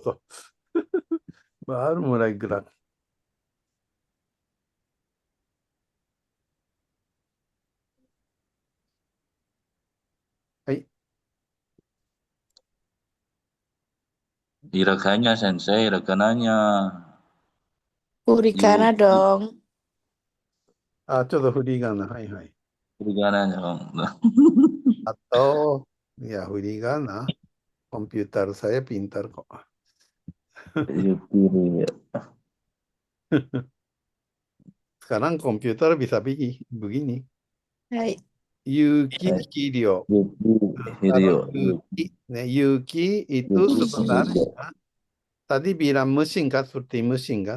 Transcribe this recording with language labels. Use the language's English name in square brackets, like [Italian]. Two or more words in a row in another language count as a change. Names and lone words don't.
[Indonesian] Baru mulai gerak. Hai. Hiraganya Sensei, hiragananya. Furikana dong. [Japanese] ちょっと振り仮名。はい。 [Indonesian] Hiragananya. Atau, ya 振り仮名. Komputer saya pintar kok. Sekarang komputer bisa begini. Hai. Yukihiro. Yuki itu sebenarnya tadi bilang mesin kan, seperti mesin kan.